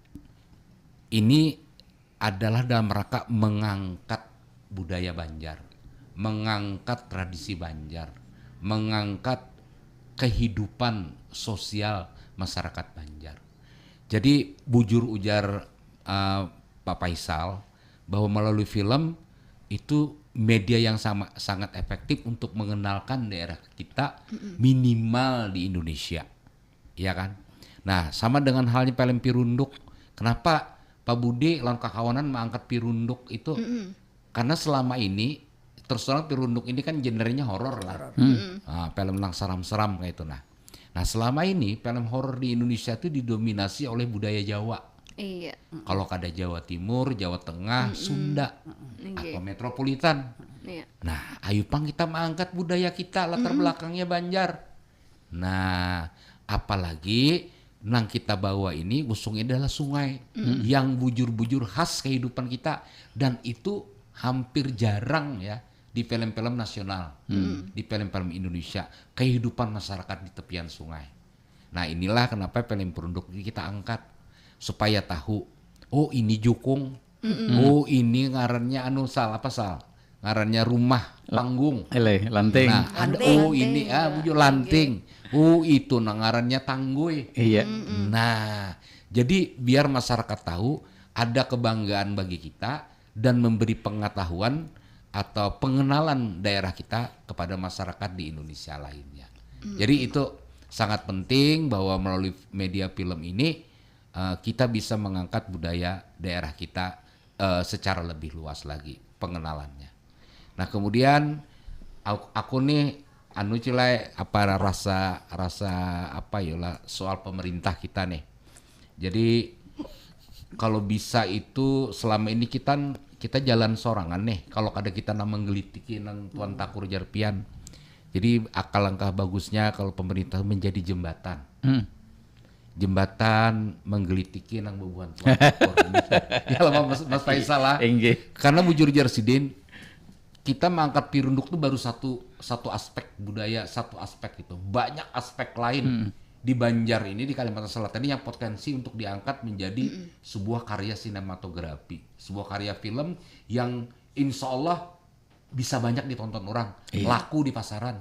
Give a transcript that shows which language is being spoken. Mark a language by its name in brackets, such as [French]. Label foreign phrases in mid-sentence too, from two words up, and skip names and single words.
[Indonesian] Ini adalah dalam rangka mengangkat budaya Banjar, mengangkat tradisi Banjar, mengangkat kehidupan sosial masyarakat Banjar. Jadi [Banjar] bujur ujar [Indonesian] Pak Faisal bahwa melalui film itu media yang sangat efektif untuk mengenalkan daerah kita minimal di Indonesia, ya kan? Nah, sama dengan halnya film Pirunduk. Kenapa Pak Budi [Banjar] lawan kakawanan [Indonesian] mengangkat Pirunduk itu? Karena selama ini terus terang Pirunduk ini kan genrenya horor lah, film yang seram-seram kayak itu. Nah, selama ini film horor di Indonesia itu didominasi oleh budaya Jawa. Iya. Kalau kada Jawa Timur, Jawa Tengah, Sunda, atau metropolitan. Iya. Nah, ayo pang kita mengangkat budaya kita, latar belakangnya Banjar. Nah, apalagi nang kita bawa ini usungnya adalah sungai yang bujur-bujur khas kehidupan kita, dan itu hampir jarang ya di film-film nasional, di film-film Indonesia, kehidupan masyarakat di tepian sungai. Nah, inilah kenapa film Pirunduk ini kita angkat supaya tahu, oh ini jukung, oh ini ngarannya sal. ngarannya rumah panggung. Lanting. Nah, ada ini bujur lanting. Itu ngarannya tangguy. Iya. Nah, jadi biar masyarakat tahu ada kebanggaan bagi kita dan memberi pengetahuan atau pengenalan daerah kita kepada masyarakat di Indonesia lainnya. Jadi itu sangat penting bahwa melalui media film ini kita bisa mengangkat budaya daerah kita secara lebih luas lagi pengenalannya. [Banjar] Nah kemudian aku nih cilai apa rasa apa yola soal pemerintah kita nih. Jadi kalau bisa itu selama ini kita jalan sorangan nih. Kalau ada kita menggelitiki nang Tuan Takur Jarpian. Jadi langkah bagusnya kalau pemerintah menjadi jembatan. Jembatan menggelitiki nang bebuan Tuan Takur. [Indonesian] Ya lah Mas Faisal lah. Karena bujur Jarsidin kita mengangkat pirunduk itu baru satu aspek budaya, satu aspek itu. Banyak aspek lain di Banjar ini, di Kalimantan Selatan ini yang potensi untuk diangkat menjadi sebuah karya sinematografi, sebuah karya film yang [Arabic] إن شاء الله [Indonesian] bisa banyak ditonton orang, laku di pasaran.